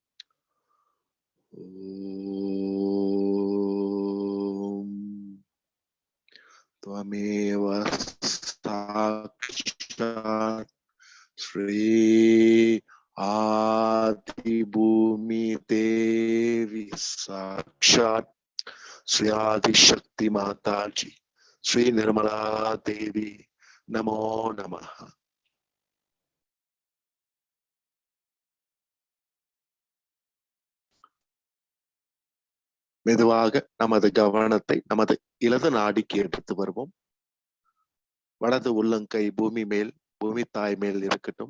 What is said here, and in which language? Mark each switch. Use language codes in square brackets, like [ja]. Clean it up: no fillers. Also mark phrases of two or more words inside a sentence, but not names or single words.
[sa] त्वमेव साक्षात् श्री आदिभूमि देवी साक्षात् श्री आदिशक्ति माता जी श्री निर्मला देवी नमो नमः. [ta] மெதுவாக நமது கவனத்தை நமது இடது நாடிக்கு எடுத்து வருவோம். வலது உள்ளங்கை பூமி மேல், பூமி தாய் மேல் இருக்கட்டும்.